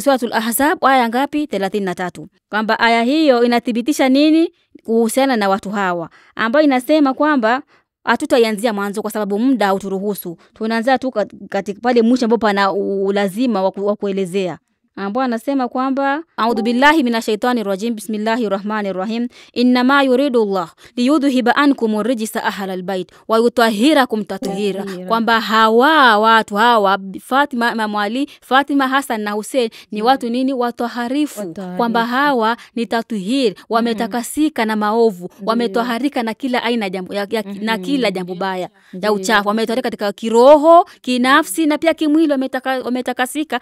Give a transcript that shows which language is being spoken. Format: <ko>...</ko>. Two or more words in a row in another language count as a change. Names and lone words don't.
<sw>Suratul Ahzab aya ngapi? 33. Kwamba aya hiyo inathibitisha nini kuhusiana na watu hawa ambayo inasema kwamba hatutaianzia mwanzo kwa sababu muda hauturuhusu. Tunaanza tu katika pale mwisho ambapo pana ulazima wa kuelezea. Ambao anasema kwamba</sw> <ar>أعوذ بالله من الشيطان الرجيم بسم الله الرحمن الرحيم إنما يريد الله ليذهب عنكم الرجس أهل البيت ويطهركم تطهيرا.</ar> <sw>Kwamba hawa watu hawa Fatima, Imam Ali, Fatima, Hassan na Hussein ni watu nini? Wataharifu. Kwamba hawa ni tathhir, wametakasika na maovu, wametoharika na kila aina jambo na kila jambo baya ya uchafu, wametoharika katika kiroho, kinafsi na pia kimwili, wametakasika.</sw>